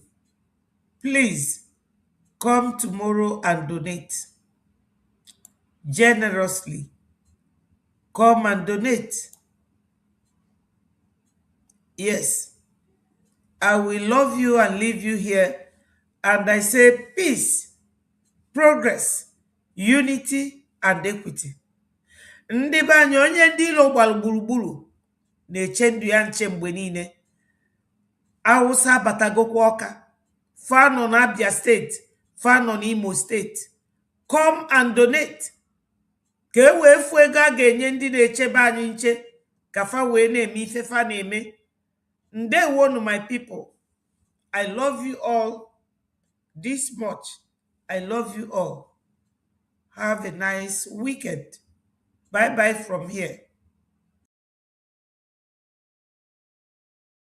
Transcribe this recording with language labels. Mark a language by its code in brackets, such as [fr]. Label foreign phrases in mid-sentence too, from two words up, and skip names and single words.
[en] Please come tomorrow and donate generously. Come and donate. Yes, I will love you and leave you here. And I say peace, progress, unity, and equity. [ig] Ndị be anyị onye ndị ilo gbara gburugburu na-eche ndụ ya nche mgbe niile. Hausa abatagokwa Ọka, fa nọ na Abia steeti, fa nọ n'Imo steeti. [en] Come and donate. [ig] Ka e wee fụ ego a ga-enye ndị na-echebe anyị nche ka fa wee na-eme ife fa na-eme. [en] Ndewonu my people. I love you all this much. I love you all. Have a nice weekend. Bye-bye from here.